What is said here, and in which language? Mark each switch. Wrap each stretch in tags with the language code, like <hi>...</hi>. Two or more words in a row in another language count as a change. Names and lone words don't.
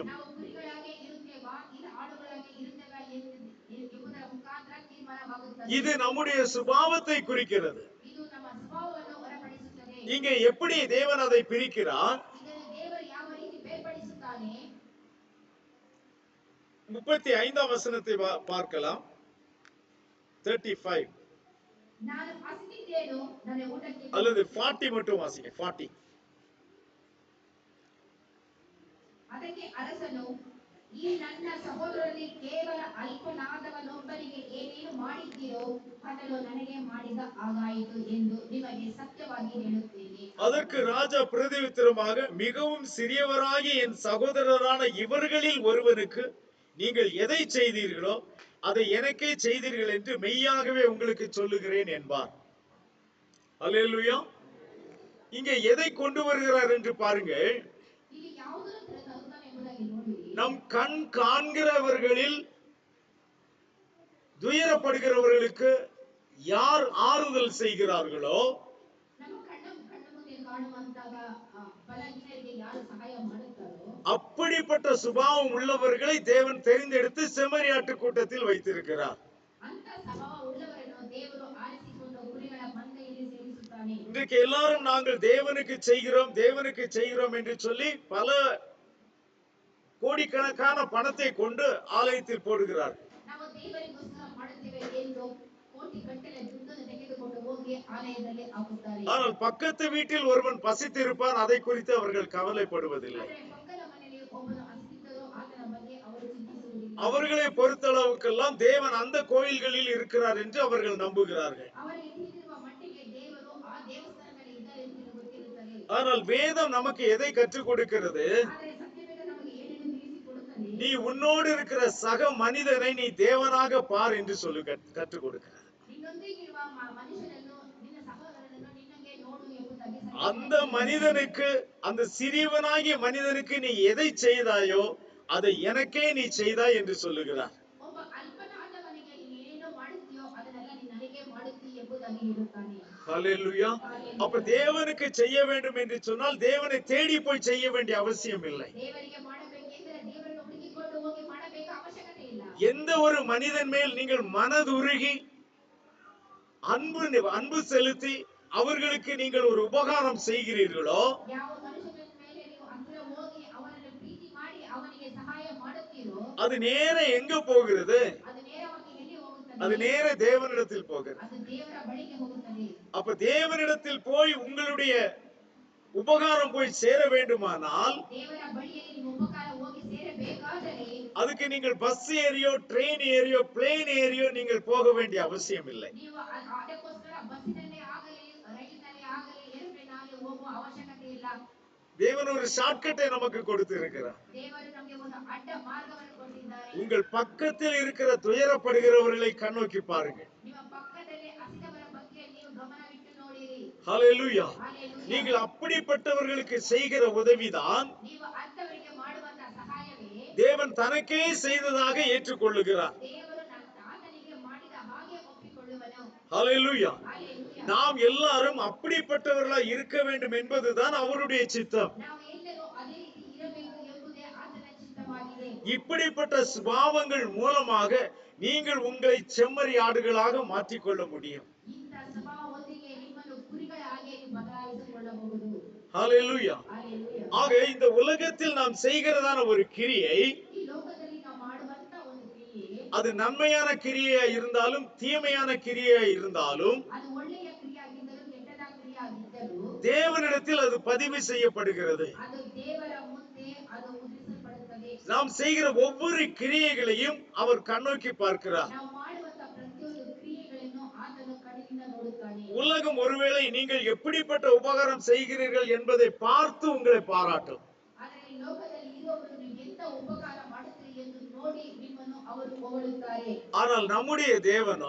<kn>ನಾವು ಕುರಿಗಳಾಗಿ ಇರುತ್ತೇವಾ ಇಲ್ಲ ಆಡುಗಳಾಗಿ ಇರುತ್ತೇವಾ ಎಂಬುದರ ಮುಖಾಂತರ ತೀರ್ಮಾನವಾಗುತ್ತದೆ.</kn> <ta>இது நம்முடைய சுபாவத்தை குறிக்கிறது.</ta> <kn>ಇದು ನಮ್ಮ ಸ್ವಭಾವವನ್ನು ಹೊರಪಡಿಸುತ್ತದೆ.</kn> <ta>இங்கே எப்படி தேவன் அதை பிரிக்கிறார்?</ta> <kn>ಇದನ್ನು ದೇವರು ಯಾವ ರೀತಿ ಬೇರ್ಪಡಿಸುತ್ತಾನೆ?</kn> <ta>35 வசனத்தை பார்க்கலாம். 35</ta> <kn>ನಾನು ಹಸಿದಿದ್ದೇನು, ನನ್ನ ಊಟಕ್ಕೆ</kn> <ta>அல்லது 40 மட்டும் வாசிங்க. 40</ta> <kn>ಅದಕ್ಕೆ ಅರಸನು, ಈ ನನ್ನ ಸಹೋದರರಲ್ಲಿ ಕೇವಲ ಅಲ್ಪನಾದವನೊಬ್ಬನಿಗೆ ಏನೇನು ಮಾಡಿದ್ದೀರೋ ಅದನ್ನು ನನಗೆ ಮಾಡಿದ ಹಾಗಾಯಿತು ಎಂದು ನಿಮಗೆ ಸತ್ಯವಾಗಿ ಹೇಳುತ್ತೇನೆ.</kn> <ta>அதற்கு ராஜா பிரதியுத்தரமாக, மிகவும் சிறியவராகிய என் சகோதரரான இவர்களில் ஒருவனுக்கு நீங்கள் எதை செய்தீர்களோ அதை எனக்கே செய்தீர்கள் என்று மெய்யாகவே உங்களுக்கு சொல்லுகிறேன் என்பார். அல்லேலூயா. இங்கே எதை கொண்டு வருகிறார் என்று பாருங்கள்.</ta> <kn>ಇಲ್ಲಿ ಯಾವುದನ್ನು ತರುತ್ತಾನೆ ಎಂಬುದಾಗಿ ನೋಡಿರಿ.</kn> <ta>நம் கண் காண்கிறவர்களில் துயரப்படுகிறவர்களுக்கு யார் ஆறுதல் செய்கிறார்களோ,</ta> <kn>ನಮ್ಮ ಕಣ್ಣು ಮುಂದೆ ಕಾಣುವಂತಹ ಬಲಹೀನರಿಗೆ ಯಾರು ಸಹಾಯ ಮಾಡುತ್ತಾರೋ</kn> <ta>அப்படிப்பட்ட சுபாவம் உள்ளவர்களை தேவன் தெரிந்தெடுத்து செம்மறியாட்டு கூட்டத்தில் வைத்திருக்கிறார்.</ta> <kn>ಅಂತ ಸ್ವಭಾವ ಉಳ್ಳವರನ್ನು ದೇವರು ಆರಿಸಿಕೊಂಡು ಕುರಿಗಳ ಮಂದೆಯಲ್ಲಿ ಸೇರಿಸುತ್ತಾನೆ.</kn> <ta>இன்றைக்கு எல்லாரும் நாங்கள் தேவனுக்கு செய்கிறோம் என்று சொல்லி பல கோடிக்கணக்கான பணத்தை கொண்டு ஆலயத்தில் போடுகிறார்கள்.</ta> <kn>ನಾವು ದೇವರಿಗೋಸ್ಕರ ಮಾಡುತ್ತೇವೆ ಎಂದು ಕೋಟಿ ಗಟ್ಟಲೆ ದುಡ್ಡನ್ನು ತೆಗೆದುಕೊಂಡು ಹೋಗಿ ಆಲಯದಲ್ಲಿ ಹಾಕುತ್ತಾರೆ.</kn> <ta>ஆனால் பக்கத்து வீட்டில் ஒருவன் பசித்திருப்பான், அதை குறித்து அவர்கள் கவலைப்படுவதில்லை.</ta> <kn>ಆದರೆ ಪಕ್ಕದ ಮನೆಯಲ್ಲಿ ಒಬ್ಬನು ಹಸಿದಿದ್ದರೂ ಆತನ ಬಗ್ಗೆ ಅವರು ಚಿಂತಿಸುವುದಿಲ್ಲ.</kn> <ta>அவர்களை பொறுத்தளவுக்கெல்லாம் தேவன் அந்த கோயில்களில் இருக்கிறார் என்று அவர்கள் நம்புகிறார்கள்.</ta> <kn>ಅವರಿಗೆ ತಿಳಿದಿರುವ ಮಟ್ಟಿಗೆ ದೇವರು ಆ ದೇವಸ್ಥಾನದಲ್ಲಿ ಇದ್ದಾರೆ ಎಂದು ಗೊತ್ತಿರುತ್ತದೆ.</kn> <ta>ஆனால் வேதம் நமக்கு எதை கற்றுக் கொடுக்கிறது?</ta> <kn>ಆದರೆ ಸತ್ಯವೇದ ನಮಗೆ ಏನನ್ನು ತಿಳಿಸಿಕೊಡುತ್ತದೆ?</kn> <ta>நீ உன்னோடு இருக்கிற சக மனிதனை நீ தேவனாக பார் என்று சொல்லி கற்றுக் கொடுக்கிறார்.</ta> <kn>ನಿನ್ನೊಂದಿಗಿರುವ ಮನುಷ್ಯನನ್ನು ನಿನ್ನ ಸಹೋದರನನ್ನು ನಿನ್ನಂಗೆ ನೋಡು ಎಂಬುದಾಗಿ</kn> <ta>அந்த மனிதனுக்கு, அந்த சிறியவனாகிய மனிதனுக்கு நீ எதை செய்தாயோ அதை எனக்கே நீ செய்தாய் என்று சொல்லுகிறார்.</ta> <kn>ಒಬ್ಬ ಅಲ್ಪನಾದವನಿಗೆ ನೀನೇನು ಮಾಡುತ್ತೀಯೋ ಅದನ್ನೆಲ್ಲ ನೀನು ನನಗೆ ಮಾಡುತ್ತೀಯೋ</kn> <ta>ஹalleluya. அப்ப தேவனுக்கு செய்ய வேண்டும் என்று சொன்னால் தேவனை தேடி போய் செய்ய வேண்டிய அவசியம் இல்லை.</ta> <kn>ದೇವರಿಗೆ ಮಾಡಬೇಕೆಂದರೆ ದೇವರನ್ನು ಹುಡುಕಿಕೊಂಡು ಹೋಗಿ ಮಾಡಬೇಕು ಅವಶ್ಯಕತೆ ಇಲ್ಲ.</kn> <ta>எந்த ஒரு மனிதன் மேல் நீங்கள் மனதுருகி அன்பு செலுத்தி அவர்களுக்கு நீங்கள் ஒரு உபகாரம் செய்கிறீர்களோ,</ta> <kn>ಯಾವ ಮನುಷ್ಯನ ಮೇಲೆ ನೀವು ಹತ್ತಿರ ಹೋಗಿ ಅವನನ್ನು ಪ್ರೀತಿ ಮಾಡಿ ಅವನಿಗೆ ಸಹಾಯ ಮಾಡುತ್ತೀರೋ,</kn> <ta>அது நேர எங்க போகிறது?</ta> <kn>ಅದು ನೇರವಾಗಿ ಎಲ್ಲಿ ಹೋಗುತ್ತದೆ?</kn> <ta>அது நேர தேவனிடத்தில் போகிறது.</ta> <kn>ಅದು ದೇವರ ಬಳಿಗೆ ಹೋಗುತ್ತದೆ.</kn> <ta>அப்ப தேவனிடத்தில் போய் உங்களுடைய உபகாரம் போய் சேர வேண்டுமானால்</ta> <kn>ದೇವರ ಬಳಿಯಲ್ಲಿ ನಿಮ್ಮ ಉಪಕಾರ ಹೋಗಿ ಸೇರಬೇಕಾದರೆ</kn> <ta>அதுக்கு நீங்கள் பஸ் ஏறியோ ட்ரெயின் ஏறியோ பிளேன் ஏறியோ நீங்கள் போக வேண்டிய அவசியம் இல்லை.</ta> <kn>ನೀವು ಅದಕ್ಕೋಸ್ಕರ ಬಸ್ಸಿನಲ್ಲೇ ಆಗಲಿ ರೈಲಿನಲ್ಲೇ ಆಗಲಿ ಏರೋಪ್ಲೇನ್ ಆಗಲಿ ಹೋಗುವ ಅವಶ್ಯಕತೆ ಇಲ್ಲ.</kn> <ta>தேவன் ஒரு ஷார்ட்கட்டை நமக்கு கொடுத்து இருக்கிறார்.</ta> <kn>ದೇವರು ನಮಗೆ ಒಂದು ಅಡ್ಡ ಮಾರ್ಗವನ್ನು ಕೊಟ್ಟಿದ್ದಾರೆ.</kn> <ta>உங்கள் பக்கத்தில் இருக்கிற துயரப்படுகிறவர்களை கண்ணோக்கி பாருங்கள்.</ta> <kn>ನಿಮ್ಮ ಪಕ್ಕದಲ್ಲಿ ಹಸಿದವರ ಬಗ್ಗೆ ನೀವು ಗಮನವಿಟ್ಟು ನೋಡಿರಿ.</kn> <ta>ஹalleluya.</ta> <kn>Hallelujah.</kn> <ta>நீங்கள் அப்படிப்பட்டவர்களுக்கு செய்கிற உதவிதான்</ta> <kn>ನೀವು ಅಂತವರಿಗೆ ಮಾಡುವಂತ ಸಹಾಯವೇ</kn> <ta>தேவன் தனக்கே செய்ததாக ஏற்றுக்கொள்ளுகிறார்.</ta> <kn>ದೇವರು ಆತನಿಗೆ ಮಾಡಿದ ಹಾಗೆ ಒಪ್ಪಿಕೊಳ್ಳುವನು.</kn> <ta>ஹalleluya.</ta> <kn>Hallelujah.</kn> <ta>நாம் எல்லாரும் அப்படிப்பட்டவர்களாய் இருக்க வேண்டும் என்பதுதான் அவருடைய சித்தம்.</ta> <kn>ನಾವು ಎಲ್ಲರೂ ಅದೇ ರೀತಿ ಇರಬೇಕು ಎಂಬುದೇ ಆತನ ಚಿತ್ತವಾಗಿದೆ.</kn> <ta>இப்படிப்பட்ட சுபாவங்கள் மூலமாக நீங்கள் உங்களை செம்மறி ஆடுகளாக மாற்றிக்கொள்ள முடியும்.</ta> <kn>ಇಂಥ ಸ್ವಭಾವದೊಂದಿಗೆ ನಿಮ್ಮನ್ನು ಕುರಿಗಳ ಹಾಗೆ ನೀವು ಬದಲಾಯಿಸಿಕೊಳ್ಳಬಹುದು.</kn> <ta>ஹalleluya.</ta> <kn>Hallelujah.</kn> <ta>ஆக இந்த உலகத்தில் நாம் செய்கிறதான ஒரு கிரியை,</ta> <kn>ಈ ಲೋಕದಲ್ಲಿ ನಾವು ಮಾಡುವಂತ ಒಂದು ಕ್ರಿಯೆ</kn> <ta>அது நன்மையான கிரியா இருந்தாலும் தீமையான கிரியா இருந்தாலும்</ta> <kn>ಅದು ಒಳ್ಳೆಯ ಕ್ರಿಯೆ ಆಗಿದ್ದರೂ ಕೆಟ್ಟದ ಕ್ರಿಯೆ ಆಗಿದ್ದರೂ</kn> <ta>தேவனிடத்தில் அது பதிவு செய்யப்படுகிறது.</ta> <kn>ಅದು ದೇವರ ಮುಂದೆ ಅದು ಮುದ್ರಿಸಲ್ಪಡುತ್ತದೆ.</kn> <ta>நாம் செய்கிற ஒவ்வொரு கிரியைகளையும் அவர் கண்ணோக்கி பார்க்கிறார்.</ta> <kn>ನಾವು ಮಾಡುವಂತ ಪ್ರತಿಯೊಂದು ಕ್ರಿಯೆಗಳನ್ನು ಆತನು ಕಣ್ಣಿನಿಂದ ನೋಡುತ್ತಾನೆ.</kn> <ta>உலகம் ஒருவேளை நீங்கள் எப்படிப்பட்ட உபகாரம் செய்கிறீர்கள் என்பதை பார்த்து உங்களை பாராட்டும்.</ta> <kn>ಆದರೆ ಈ ಲೋಕದಲ್ಲಿ ಇರುವವರು ನೀವು ಎಂತ ಉಪಕಾರ ಮಾಡುತ್ತೀರಿ ಎಂದು ನೋಡಿ ನಿಮ್ಮನ್ನು ಅವರು ಹೊಗಳುತ್ತಾರೆ.</kn> <ta>ஆனால் நம்முடைய தேவனோ,</ta>